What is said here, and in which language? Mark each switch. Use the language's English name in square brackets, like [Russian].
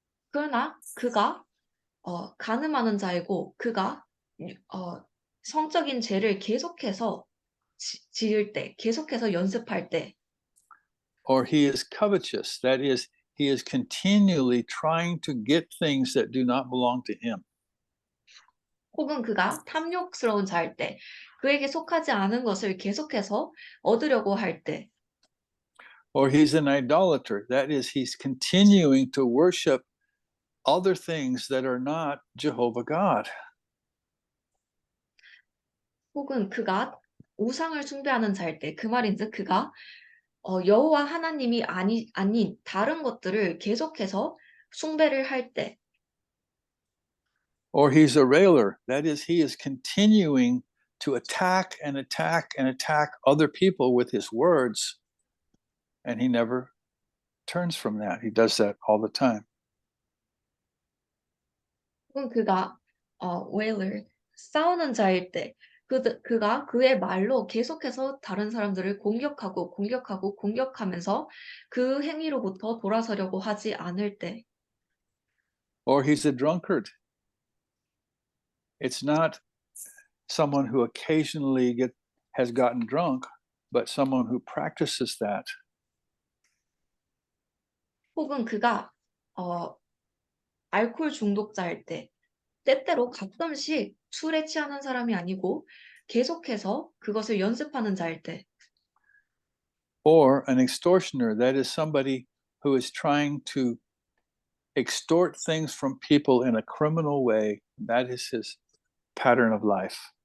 [Korean] 그러나 그가 간음하는 자이고 그가 성적인 죄를 계속해서 지을 때, 계속해서 연습할 때, [English] Or he is covetous. That is, he is continually trying to get things that do not belong to him. [Korean] 혹은 그가 탐욕스러운 자일 때, 그에게 속하지 않은 것을 계속해서 얻으려고 할 때, [English] Or he's an idolater. That is, he's continuing to worship other things that are not Jehovah God. [Korean] 혹은 그가 우상을 숭배하는 자일 때, 그 말인즉 그가 여호와 하나님이 아닌 다른 것들을 계속해서 숭배를 할 때, [English] Or he's a railer. That is, he is continuing to attack and attack and attack other people with his words, and he never turns from that. He does that all the time. [Korean] 혹은 그가 wailer, 싸우는 자일 때, 그가 그의 말로 계속해서 다른 사람들을 공격하면서 그 행위로부터 돌아서려고 하지 않을 때, [English] Or he's a drunkard. It's not someone who occasionally has gotten drunk, but someone who practices that. [Korean] 혹은 그가 알코올 중독자일 때, 때때로 가끔씩 술에 취하는 사람이 아니고 계속해서 그것을 연습하는 자일 때, [English] Or an extortioner. That is somebody who is trying to extort things from people in a criminal way. That is his pattern of life.